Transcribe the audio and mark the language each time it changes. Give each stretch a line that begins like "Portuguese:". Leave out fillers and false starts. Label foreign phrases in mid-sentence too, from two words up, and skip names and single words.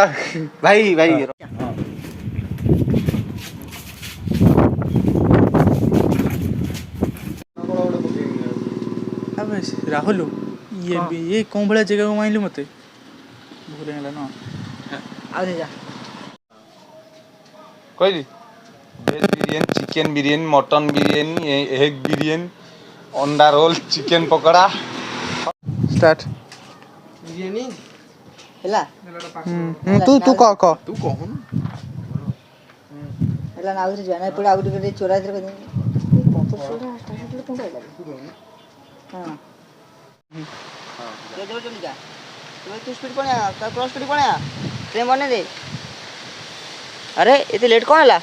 Hindi: भाई भाई अबे राहुल ये कौन बड़ा जगह
Odia: ମାଇଲୁ ମତେ ଭୁଲ ଗଲା ନା
Hindi: आ जा
Odia: କହିଲି ଭେଜ୍ ବିରିୟାନୀ ଚିକେନ୍ ବିରିୟାନୀ ମଟନ୍ ବିରିୟାନୀ ଏଗ୍ ବିରିୟାନୀ ଅଣ୍ଡା ରୋଲ୍ ଚିକେନ୍ ପକୋଡ଼ା ଷ୍ଟାର୍ଟ ହେଲା ତୁ କହ ହେଲା ନା ଆଉଥରେ ଯିବା ନା ଏପଟେ ଆଉ ଟିକେ ଚୋରା ହଁ ଚଲିକା ତୁ ସ୍ପିଡ୍ ପଳେଆ କ୍ରସ୍ ସ୍ପିଡ୍ ପଳେଆ ଟ୍ରେନ୍ ବନେଇ ଦେ ଆରେ ଏତେ ଲେଟ୍ କ'ଣ ହେଲା